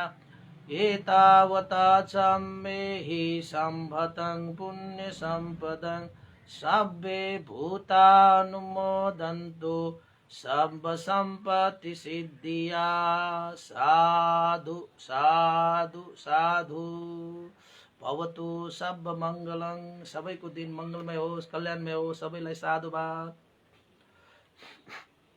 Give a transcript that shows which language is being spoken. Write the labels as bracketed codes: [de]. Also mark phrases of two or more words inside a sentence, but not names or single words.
[pi] एतावता चम्बेहि सम्पदं पुण्यसम्पदं सब्बे भूतानुमोदन्तु सर्वसम्पत्तिसिद्धिया। साधु साधु साधु। भवतु सब मङ्गलङ। [ne] सबैको दिन मङ्गलमय होस्, कल्याणमय होस्। सबैलाई साधुवाद।